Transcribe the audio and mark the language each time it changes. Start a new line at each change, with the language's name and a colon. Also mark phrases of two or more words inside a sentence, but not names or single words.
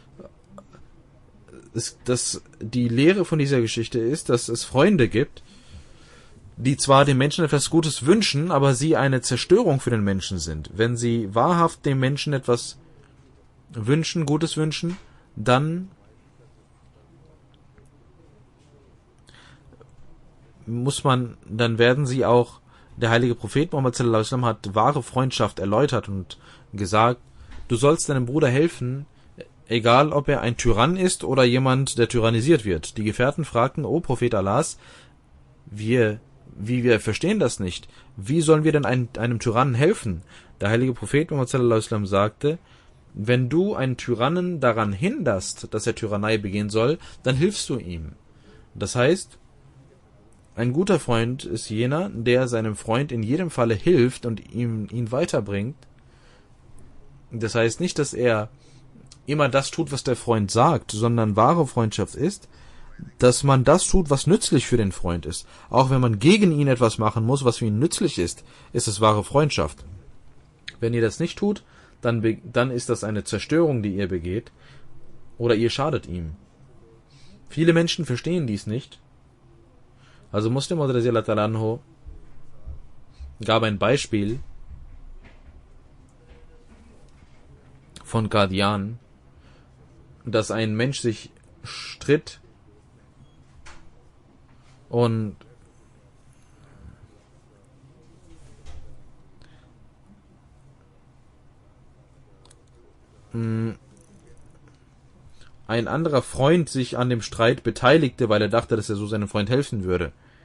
German: Die Lehre von dieser Geschichte ist, dass es Freunde gibt, die zwar dem Menschen etwas Gutes wünschen, aber sie eine Zerstörung für den Menschen sind. Wenn sie wahrhaft dem Menschen etwas wünschen, Gutes wünschen, dann werden sie auch, der heilige Prophet Muhammad
Arabic: صلى الله عليه وسلم
German: hat wahre Freundschaft erläutert und gesagt, du sollst deinem Bruder helfen, egal ob er ein Tyrann ist oder jemand, der tyrannisiert wird. Die Gefährten fragten, O Prophet Allahs, wir verstehen das nicht. Wie sollen wir denn einem Tyrannen helfen? Der heilige Prophet Muhammad
Arabic: صلى الله عليه وسلم
German: sagte, wenn du einen Tyrannen daran hinderst, dass er Tyrannei begehen soll, dann hilfst du ihm. Das heißt, ein guter Freund ist jener, der seinem Freund in jedem Falle hilft und ihn weiterbringt. Das heißt nicht, dass er immer das tut, was der Freund sagt, sondern wahre Freundschaft ist, dass man das tut, was nützlich für den Freund ist. Auch wenn man gegen ihn etwas machen muss, was für ihn nützlich ist, ist es wahre Freundschaft. Wenn ihr das nicht tut, dann ist das eine Zerstörung, die ihr begeht, oder ihr schadet ihm. Viele Menschen verstehen dies nicht. Also Muslim
Arabic: رضي الله تعالى عنه
German: gab ein Beispiel von Qadian, dass ein Mensch sich stritt und ein anderer Freund sich an dem Streit beteiligte, weil er dachte, dass er so seinem Freund helfen würde.